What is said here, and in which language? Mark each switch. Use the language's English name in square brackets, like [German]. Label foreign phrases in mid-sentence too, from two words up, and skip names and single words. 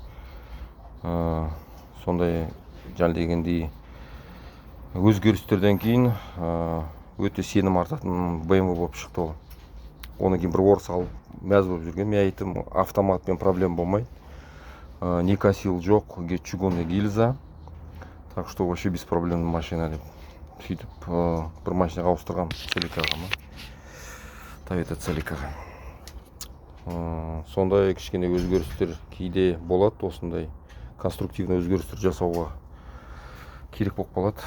[Kazakh] Сондай жаңа дегендей өзгерістерден кейін өте сенім артатын BMW болып шықты ол. Оны кейін бір орыс алып мәз болып жүрген. Мен айттым, автоматпен проблем болмайды. Никосил жоқ, [Russian] чугунный гильза. Так что вообще без проблем машина деп. [Kazakh] Сөйтіп бір машинаға ауыстырғам, Целикаға ма? Toyota Целикаға. Сондай кішкене өзгерістер кейде болады, осындай конструктивный өзгерістер жасауға керек болып қалады.